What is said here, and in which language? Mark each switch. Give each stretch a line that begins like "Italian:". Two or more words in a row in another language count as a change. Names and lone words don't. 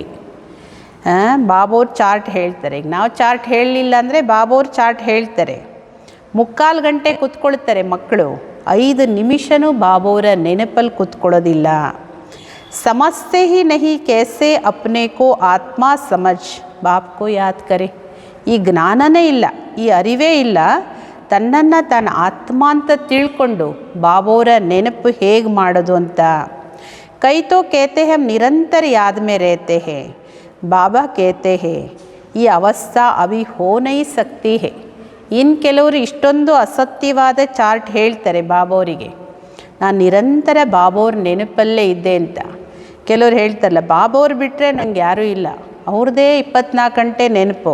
Kannada: ಬಾಬೋರ್ ಚಾರ್ಟ್ ಹೇಳ್ತಾರೆ. ಈಗ ನಾವು ಚಾರ್ಟ್ ಹೇಳಲಿಲ್ಲ ಅಂದರೆ ಬಾಬೋರ್ ಚಾರ್ಟ್ ಹೇಳ್ತಾರೆ. 3/4 ಗಂಟೆ ಕೂತ್ಕೊಳ್ತಾರೆ ಮಕ್ಕಳು, 5 ನಿಮಿಷನೂ ಬಾಬೋರ ನೆನಪಲ್ಲಿ ಕೂತ್ಕೊಳ್ಳೋದಿಲ್ಲ.
Hindi: समझते ही नहीं कैसे अपने को आत्मा समझ बाप को याद करे.
Kannada: ಈ ಜ್ಞಾನನೇ ಇಲ್ಲ, ಈ ಅರಿವೇ ಇಲ್ಲ, ತನ್ನನ್ನು ತಾನು ಆತ್ಮ ಅಂತ ತಿಳ್ಕೊಂಡು ಬಾಬೋರ ನೆನಪು ಹೇಗೆ ಮಾಡೋದು ಅಂತ.
Hindi: कई तो कहते हम निरंतर याद में रहते हैं, बाबा कहते हैं ये अवस्था अभी हो नहीं सकती है.
Kannada: ಇನ್ನು ಕೆಲವರು ಇಷ್ಟೊಂದು ಅಸತ್ಯವಾದ ಚಾರ್ಟ್ ಹೇಳ್ತಾರೆ ಬಾಬೋರಿಗೆ, ನಾನು ನಿರಂತರ ಬಾಬೋರ್ ನೆನಪಲ್ಲೇ ಇದ್ದೆ ಅಂತ. ಕೆಲವರು ಹೇಳ್ತಾರಲ್ಲ, ಬಾಬೋರ್ ಬಿಟ್ಟರೆ ನನಗೆ ಯಾರೂ ಇಲ್ಲ, ಅವ್ರದ್ದೇ 24 ಗಂಟೆ ನೆನಪು.